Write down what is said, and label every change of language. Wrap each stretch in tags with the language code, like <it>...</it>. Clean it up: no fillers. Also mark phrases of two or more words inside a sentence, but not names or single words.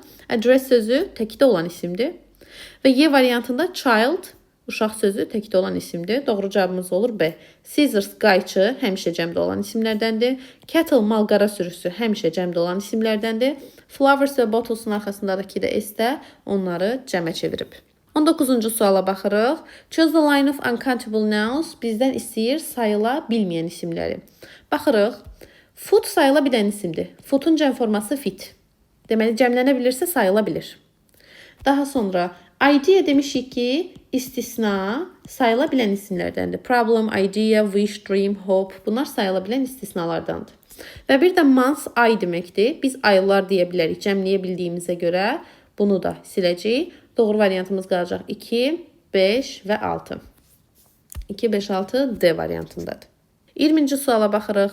<az>Address sözü təkdə olan isimdir. Və Y variantında child, uşaq sözü təkdə olan isimdir. Doğru cavabımız olur B. Scissors, qayçı həmişə cəmdə olan isimlərdəndir. Cattle, mal-qara sürüsü həmişə cəmdə olan isimlərdəndir. Flowers və bottlesun arxasındakı da S də onları cəmə çevirib. 19-cu suala baxırıq.</az> <en>Choose the line of uncountable nouns.</en> <az>Bizdən istəyir sayıla bilməyən isimləri. Baxırıq. Food sayıla bilən isimdir. Food'un cəm forması fit. Deməli, cəmlənə bilirsə sayıla bilir. Daha sonra idea demişik ki, istisna sayıla bilən isimlərdəndir.</az> <en>Problem, idea, wish, dream, hope</en> <az>bunlar sayıla bilən istisnalardandır. Və bir də month, ay deməkdir. Biz aylar deyə bilərik cəmləyə bildiyimizə görə. Bunu da siləcəyik. Doğru variantımız qalacaq 2, 5 və 6. 2, 5, 6 D variantındadır. 20-ci suala baxırıq.</az>